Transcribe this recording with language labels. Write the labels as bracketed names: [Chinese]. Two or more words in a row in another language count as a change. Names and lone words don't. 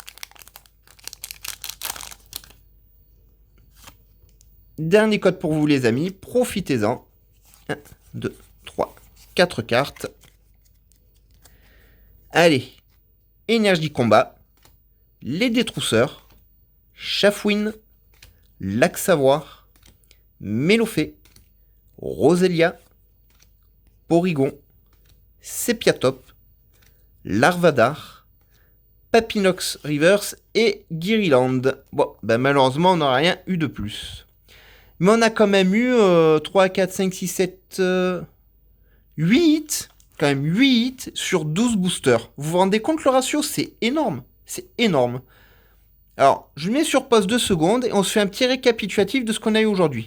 [French] Dernier code pour vous les amis, profitez-en. 1, 2, 3, 4 cartes. Allez, énergie combat, les détrousseurs, Chafouine, Lac-Savoir, Mélofée, Roselia, Porygon, Sepiatop, Larvadar, Papinox Reverse et Guiriland. Bon, ben malheureusement, on n'a rien eu de plus. Mais on a quand même eu 3, 4, 5, 6, 7, 8 hits. Quand même 8 hits sur 12 boosters. Vous vous rendez compte le ratio? C'est énorme. C'est énorme. Alors, je mets sur pause 2 secondes et on se fait un petit récapitulatif de ce qu'on a eu aujourd'hui.